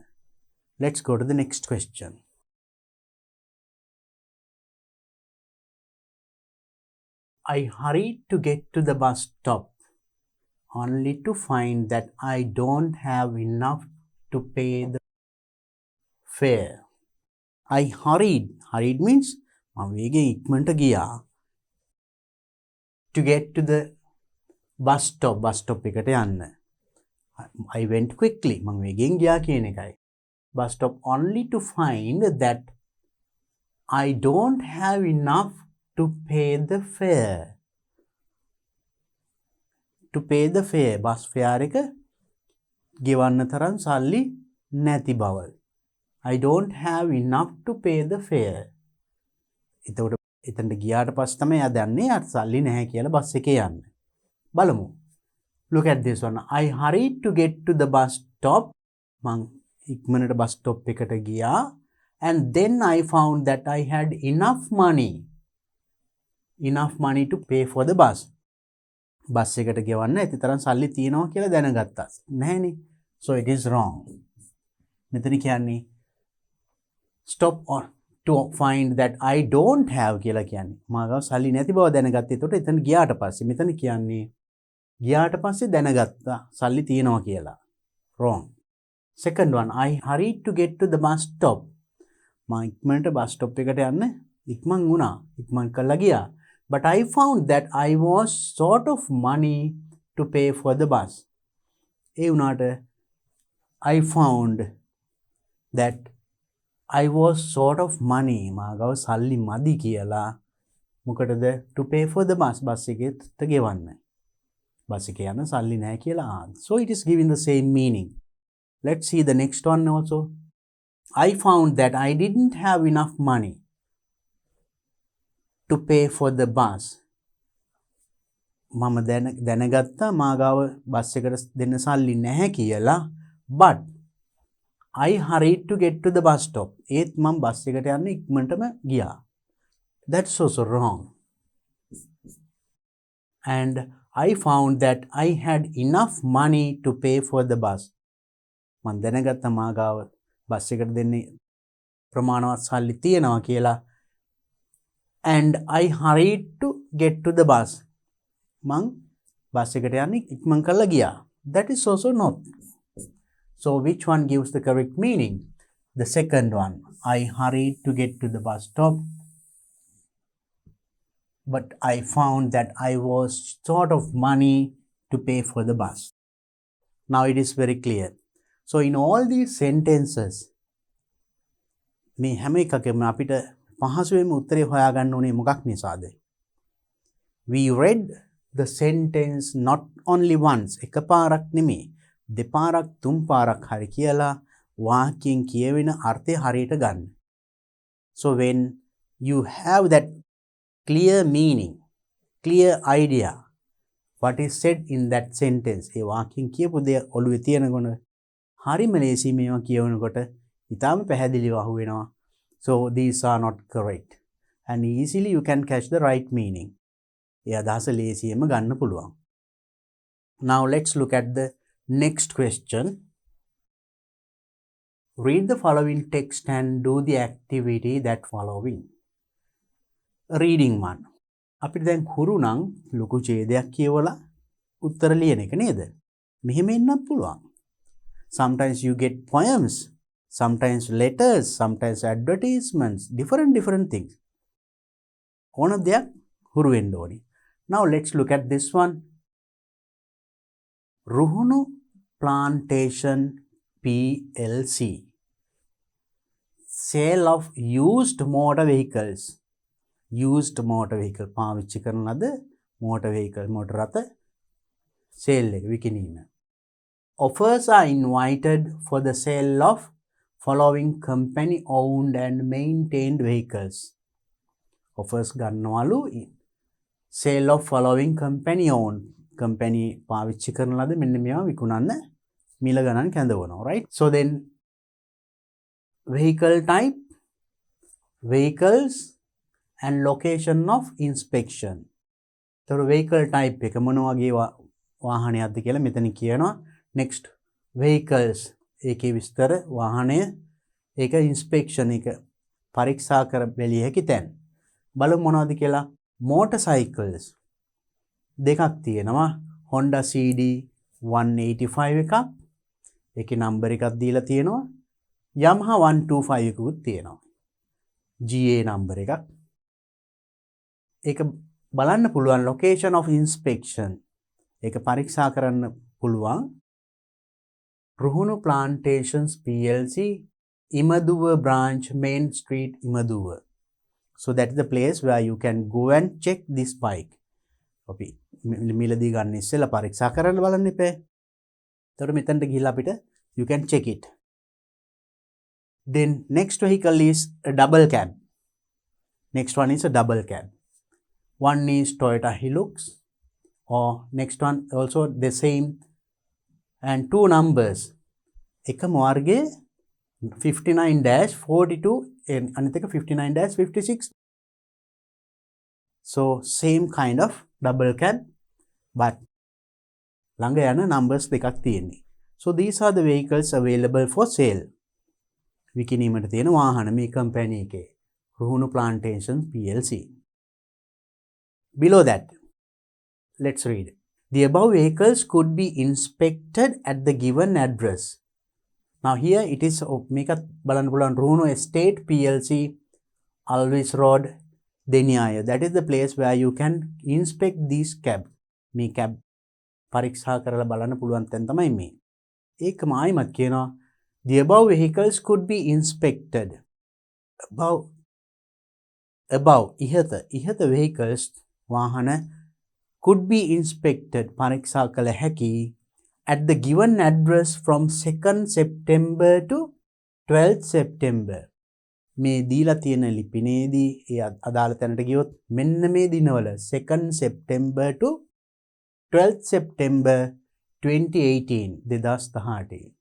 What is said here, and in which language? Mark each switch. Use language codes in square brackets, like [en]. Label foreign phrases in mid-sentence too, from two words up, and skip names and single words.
[en] Let's go to the next question. I hurried to get to the bus stop only to find that I don't have enough to pay the fare. I hurried. Hurried means [si] මම වේගෙන් ඉක්මනට ගියා. [en] To get to the bus stop [si] එකට යන්න. [en] I went quickly. [si] මම වේගෙන් ගියා කියන එකයි. [en] Bus stop only to find that I don't have enough to pay the fare. To pay the fare. Bus fare [si] එක ගෙවන්න තරම් සල්ලි නැති බව. [en] I don't have enough to pay the fare. [si] එතකොට එතනට ගියාට පස්සේ තමයි එයා දන්නේ යාට සල්ලි නැහැ කියලා බස් එකේ යන්න. බලමු. [en] Look at this one. I hurried to get to the bus stop. [si] මං ඉක්මනට [en] bus stop [si] එකට ගියා. [en] And then I found that I had enough money. Enough money to pay for the bus. [si] බස් එකට ගෙවන්න ඇති තරම් සල්ලි තියෙනවා කියලා දැනගත්තා. නැහැනේ. [en] So it is wrong. [si] මෙතන කියන්නේ [en] stop on to find that I don't have [si] කියලා කියන්නේ. මාගව සල්ලි නැති බව දැනගත්තා. ඒතකොට එතන ගියාට පස්සේ මෙතන කියන්නේ ගියාට පස්සේ දැනගත්තා සල්ලි තියෙනවා කියලා. [en] Wrong. Second one. I hurried to get to the bus stop. [si] මම ඉක්මනට [en] bus stop [si] එකට යන්න ඉක්මන් වුණා. ඉක්මන් කරලා ගියා. [en] But I found that I was short of money to pay for the bus. [si] ඒ වුණාට [en] I found that I was short of money. [si] මාගව සල්ලි මදි කියලා. මොකටද? [en] To pay for the bus. [si] බස් එකේට ගෙවන්න. බස් එකේ යන සල්ලි නැහැ කියලා. [en] So it is giving the same meaning. Let's see the next one also. I found that I didn't have enough money to pay for the bus. [si] මම දැනගත්තා මාගව බස් එකට දෙන්න සල්ලි නැහැ කියලා. [en] But I hurried to get to the bus stop. [si] ඒත් මම බස් එකට යන්න ඉක්මනටම ගියා. [en] That's also wrong. And I found that I had enough money to pay for the bus. [si] මම දැනගත්තා මාගව බස් එකට දෙන්නේ ප්‍රමාණවත් සල්ලි තියෙනවා කියලා. [en] And I hurried to get to the bus. [si] මං බස් එකට යන්න ඉක්මන් කරලා ගියා. [en] That is also not. So which one gives the correct meaning? The second one. I hurried to get to the bus stop. But I found that I was short of money to pay for the bus. Now it is very clear. So in all these sentences, [si] මේ හැම එකකම අපිට පහසුවෙන්ම උත්තරේ හොයාගන්න ඕනේ මොකක් නිසාද? [en] We read the sentence not only once. [si] එකපාරක් නෙමෙයි. දෙපාරක් තුන් පාරක් හරි කියලා වාක්‍යයෙන් කියවෙන අර්ථය හරියට ගන්න. [en] So when you have that clear meaning, clear idea what is said in that sentence, [si] ඒ වාක්‍යයෙන් කියපු දේ ඔළුවේ තියෙනකොට හරිම ලේසි මේවා කියවනකොට ඉතාලම පැහැදිලිව අහුවෙනවා. [en] So these are not correct. And easily you can catch the right meaning. [si] ඒ අදහස ලේසියෙන්ම ගන්න පුළුවන්. [en] Now let's look at the next question. Read the following text and do the activity that following. Reading one. [si] අපිට දැන් හුරු නම් ලොකු ඡේදයක් කියවලා උත්තර ලියන එක නේද? මෙහෙම එන්නත් පුළුවන්. [en] Sometimes you get poems, sometimes letters, sometimes advertisements, different things. [si] ඕන දෙයක් හුරු වෙන්න ඕනි. [en] Now let's look at this one. රුහුණු Plantation PLC. Sale of used motor vehicles. Used motor vehicle. [si] පාවිච්චි කරන ලද [en] motor vehicle, [si] motor රථ sale එක විකිණීම. [en] Offers are invited for the sale of following company owned and maintained vehicles. Offers ගන්නවලු sale of following company owned. [si] company පාවිච්චි කරන ලද මෙන්න මේවා විකුණන්න මිල ගණන් කැඳවනවා, [en] right? So then vehicle type, vehicles and location of inspection. [si] තොර [en] vehicle type [si] එක මොන වගේ වාහනයක්ද කියලා මෙතන කියනවා. [en] next vehicles [si] ඒකේ විස්තර, වාහනය, ඒක inspection එක පරීක්ෂා කර බැලිය හැකි තැන්. බලමු මොනවද කියලා. motorcycles දෙකක් තියෙනවා. Honda CD 185 එකක්, ඒකේ නම්බර් එකක් දීලා තියෙනවා. Yamaha 125 එකකුත් තියෙනවා, GA නම්බර් එකක්. ඒක බලන්න පුළුවන් [en] location of inspection, [si] ඒක පරීක්ෂා කරන්න පුළුවන්. [en] රුහුණු Plantations PLC, Imaduwa branch, Main Street, Imaduwa. So that is the place where you can go and check this bike. [si] අපි මිලදී ගන්න ඉස්සෙල්ලා පරීක්ෂා කරන්න බලන්න ඉපේ. එතකොට මෙතනට ගිහිල්ලා අපිට [en] you can check it. Then next vehicle is a double cab. Next one is a double cab. One is Toyota Hilux, or next one also the same, and two numbers. [si] එකම වර්ගයේ 59-42 අනිත් එක 59-56. [en] So same kind of double cab, but [si] ළඟ යන [en] numbers [si] දෙකක් තියෙන්නේ. [en] So these are the vehicles available for sale. [si] විකිණීමට තියෙන වාහන මේ කම්පැනි එකේ, රුහුණු Plantations PLC. [en] Below that, let's read. The above vehicles could be inspected at the given address. Now here it is [si] මේකත් බලන්න පුළුවන්. [en] රුහුණු Estate PLC, Alvis Road, Deniaya. That is the place where you can inspect these cab. [si] මේ cab පරීක්ෂා කරලා බලන්න පුළුවන් තැන් තමයි මේ. ඒකම ආයිමත් කියනවා [en] the above vehicles could be inspected. Above ඉහත vehicles වාහන could be inspected [si] පරීක්ෂා කළ හැකි [en] at the given address from 2nd September to 12th September. [si] මේ දීලා තියෙන ලිපිනේදී ඒ අදාළ තැනට ගියොත් මෙන්න මේ දිනවල [en] 2nd September to 12th September [si] 2018 2018.